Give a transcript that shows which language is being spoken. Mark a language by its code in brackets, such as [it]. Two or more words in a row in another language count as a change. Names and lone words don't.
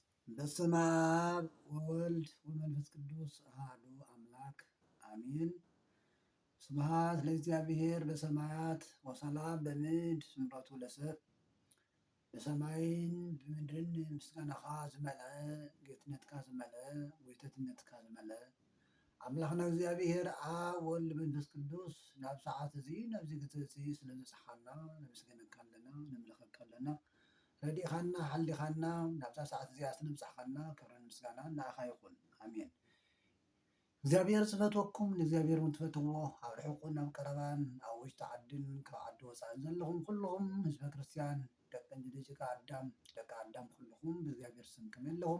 [gez] በስመ አብ ወወልድ ወመንፈስ ቅዱስ አሐዱ አምላክ አሜን። ስብሐት ለእግዚአብሔር በሰማያት ወሰላም በምድር ስምረቱ ለሰብ [ti] በሰማይን ብምድርን ምስጋናኻ ዝመልአ ጌትነትካ ዝመልአ ወይተትነትካ ዝመልአ ኣምላኽና እግዚአብሔር ኣብ ወልድ መንፈስ ቅዱስ ናብ ሰዓት እዚ ናብዚ ግዜ እዚ ስለ ዘብፅሓና ነመስግነካ ኣለና ነምልኸካ ኣለና። ረዲእኻና ሓሊኻና ናብዛ ሰዓት እዚኣ ስነብፅሕኻና ክብርን ምስጋናን ንዓኻ ይኹን ኣሜን። እግዚአብሔር ዝፈትወኩም ንእግዚአብሔር እውን ትፈትዎ ኣብ ርሑቕን ኣብ ቀረባን ኣብ ውሽጢ ዓድን ካብ ዓዲ ወፃእን ዘለኹም ኩልኹም ህዝበ ክርስቲያን ደቂ ኣዳም ኩልኹም ብእግዚአብሔር ስም ከመይ ኣለኹም?